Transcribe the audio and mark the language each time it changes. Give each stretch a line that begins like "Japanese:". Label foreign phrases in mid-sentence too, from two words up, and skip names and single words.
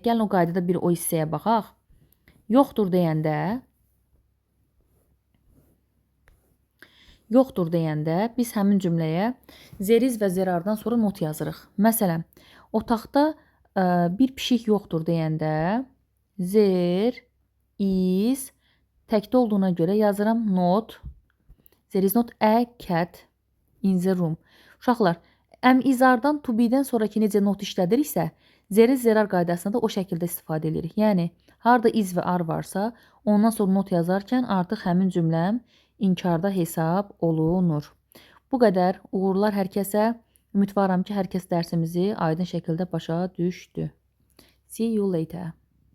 Azerbaijani: Gəlin o qaydada bir o hissəyə baxaq. Yoxdur deyəndə biz həmin cümləyə zeriz və zərardan sonra not yazırıq. Məsələn, otaqda bir pişik yoxdur deyəndə
English: there is
Azerbaijani: təkdə olduğuna görə yazıram not.
English: There is not a cat in the room.
Azerbaijani: Uşaqlar, izardan
English: to be-
Azerbaijani: dən sonraki necə not işlədiriksə, zeriz zərar qaydasında da o şəkildə istifadə edirik. Yəni, harda is və ar varsa, ondan sonra not yazarkən artıq həmin cümləm inkarda hesab olunur. Bu qədər. Uğurlar hər kəsə. Ümidvaram ki, hər kəs dərsimizi aydın şəkildə başa düşdü.
English: See you later.